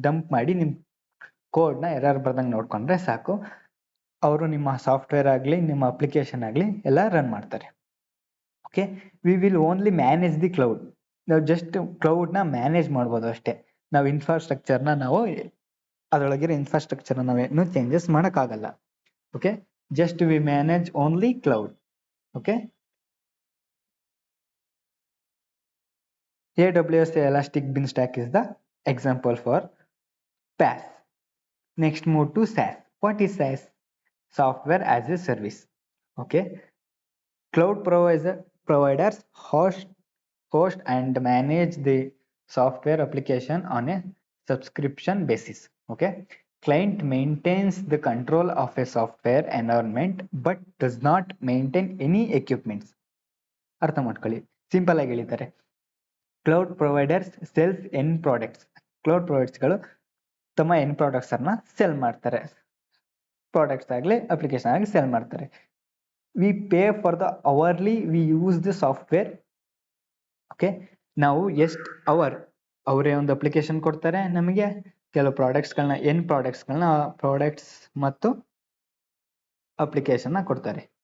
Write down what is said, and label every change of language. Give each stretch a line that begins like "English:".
Kannada: Dump ಮಾಡಿ ನಿಮ್ ಕೋಡ್ನ ಎರರ್ ಬರ್ದಂಗೆ ನೋಡ್ಕೊಂಡ್ರೆ ಸಾಕು, ಅವರು ನಿಮ್ಮ ಸಾಫ್ಟ್ವೇರ್ ಆಗಲಿ ನಿಮ್ಮ ಅಪ್ಲಿಕೇಶನ್ ಆಗಲಿ ಎಲ್ಲ ರನ್ ಮಾಡ್ತಾರೆ.
English: Okay, we will only manage the cloud.
Kannada: ನಾವು ಜಸ್ಟ್ ಕ್ಲೌಡ್ನ ಮ್ಯಾನೇಜ್ ಮಾಡ್ಬೋದು ಅಷ್ಟೇ. ನಾವು ಇನ್ಫ್ರಾಸ್ಟ್ರಕ್ಚರ್ನ ಅದರೊಳಗಿರೋ ಇನ್ಫ್ರಾಸ್ಟ್ರಕ್ಚರ್ನ ನಾವೇನು ಚೇಂಜಸ್ ಮಾಡೋಕ್ಕಾಗಲ್ಲ.
English: Okay, just we manage only cloud. okay, AWS elastic bin stack is the example for PaaS. Next move to SaaS. What is SaaS? Software as a service. Okay, cloud providers host and manage the software application on a subscription basis. Okay, client maintains the control of a software environment but does not maintain any equipments.
Kannada: ಅರ್ಥ ಮಾಡ್ಕೊಳ್ಳಿ, simple ಆಗಿ ಹೇಳಿದ್ದಾರೆ. Cloud providers cells end products. Cloud ಪ್ರೊವೈಡರ್ಸ್ಗಳು ತಮ್ಮ end products ಅನ್ನ cell ಮಾಡ್ತಾರೆ. Products ಆಗಲಿ application ಆಗಲಿ cell ಮಾಡ್ತಾರೆ.
English: We pay for the hourly we use the software.
Kannada: Okay, ನಾವು ಎಷ್ಟು ಅವರೇ ಒಂದು ಅಪ್ಲಿಕೇಶನ್ ಕೊಡ್ತಾರೆ, ನಮಗೆ ಕೆಲವು ಪ್ರಾಡಕ್ಟ್ಸ್ಗಳನ್ನ ಪ್ರಾಡಕ್ಟ್ಸ್ ಮತ್ತು ಅಪ್ಲಿಕೇಶನ್ ಕೊಡ್ತಾರೆ.